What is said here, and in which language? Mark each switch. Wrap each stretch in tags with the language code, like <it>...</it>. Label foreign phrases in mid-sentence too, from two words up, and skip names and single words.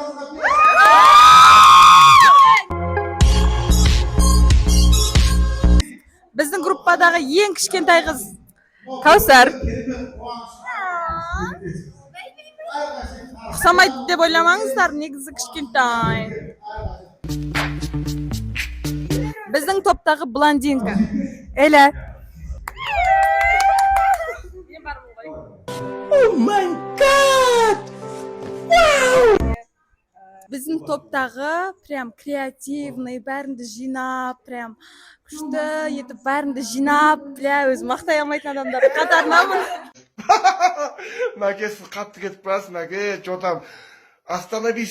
<kk>Біздің группадағы ең кішкентай қыз. Каусар. Ұқсамайды деп ойламаңыздар, негізі кішкентай. Біздің топтағы блондинка. Эля.</kk> <en>Oh my god!</en> <kk>Біздің топтағы</kk> <ru>прям креативный,</ru> <kk>бәрінді жинап, прям күшті етіп бәрінді жинап, өзі мақтай алмайтын адамдар қатарынамын. Мәке, сіз қатты кетіп барасыз, Мәке, жотам, остановись.</kk>